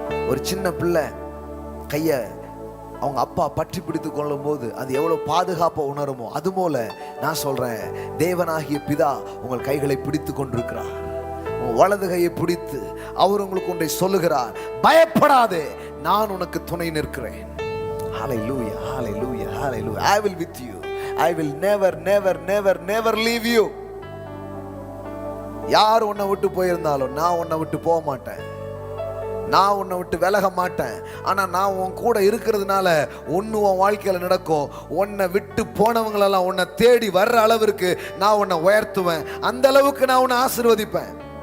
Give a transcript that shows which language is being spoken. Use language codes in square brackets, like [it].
[ta] ஒரு சின்ன பிள்ளை கைய அவங்க அப்பா பற்றி பிடித்து கொள்ளும் போது அது எவ்வளவு பாதுகாப்பா உணருமோ, அது போல நான் சொல்றேன், தேவனாகிய பிதா உங்கள் கைகளை பிடித்து கொண்டிருக்கிறார். வலது கையை பிடித்து அவர் உங்களுக்கு ஒன்றை சொல்லுகிறார், பயப்படாதே, நான் உனக்கு துணை நிற்கிறேன். [en] Hallelujah, hallelujah, hallelujah. I will with you. I will never, never, never, never leave you. [ta] யார் உன்னை விட்டு போயிருந்தாலும் நான் உன்னை விட்டு போக மாட்டேன், நான் உன்னை விட்டு விலக மாட்டேன். ஆனா நான் உன் கூட இருக்கிறதுனால ஒன்னு உன் வாழ்க்கையில நடக்கும். உன்னை விட்டு போனவங்களெல்லாம் உன்னை தேடி வர்ற அளவிற்கு நான் உன்னை உயர்த்துவேன், அந்த அளவுக்கு நான் உன்னை ஆசீர்வதிப்பேன்.